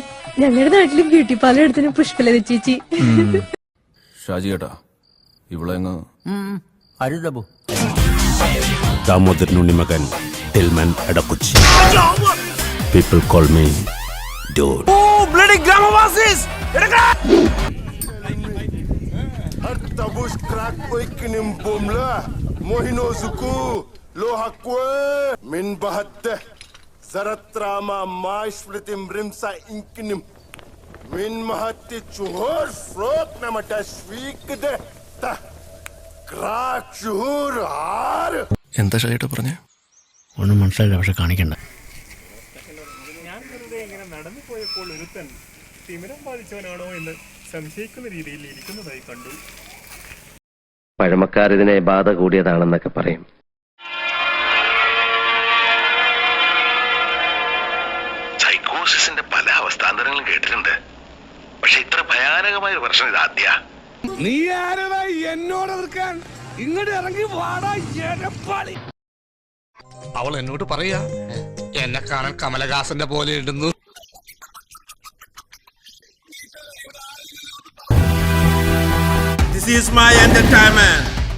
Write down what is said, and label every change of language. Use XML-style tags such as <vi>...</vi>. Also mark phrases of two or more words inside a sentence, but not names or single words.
<ml>ഞങ്ങളുടെ നാട്ടില്</ml> <en>beauty parlour</en> <ml>എടുത്തിന് പുഷ്പലത ചേച്ചി. ഷാജി ഏട്ടാ, ഇവിടെ ദാമോദരനുണ്ണി മകൻ ടിൽമൻ എടക്കുച്ചി.</ml> <en>People call me Dod. Tabush crack oikinim bomla mohino zuku lohakwe min bahatte zaratrama maishflitim rimsa inkinim min mahatti chuhor frok namata swikde ta crack chuhur har.</en> <ml>എന്താ ഷാജിയേട്ടാ പറഞ്ഞേ? ഒന്നും മനസ്സിലായില്ല, പക്ഷെ കാണിക്കണ്ട. ഞാൻ വെറുതെ ഇങ്ങനെ നടന്നു പോയപ്പോൾ ഒരുത്തൻ തിമിരം ബാധിച്ചവനാണോ എന്ന് സംശയിക്കുന്ന രീതിയിൽ ഇരിക്കുന്നതായി കണ്ടു. പഴമക്കാർ ഇതിനെ ബാധ കൂടിയതാണെന്നൊക്കെ പറയും. സൈക്കോസിന്റെ പല അവസ്ഥാന്തരങ്ങളും കേട്ടിട്ടുണ്ട്, പക്ഷെ ഇത്ര ഭയാനകമായ ഒരു പ്രശ്നം ഇതാദ്യ. നീ ആരാ എന്നോട് എതിർക്കാൻ? ഇങ്ങോട്ട് ഇറങ്ങി വാടാ എരപ്പാളി. അവൾ എന്നോട് പറയാ, എന്നെ കാണാൻ കമലഹാസന്റെ പോലെ ഇടുന്നു.</ml> <en>This is my entertainment.</en>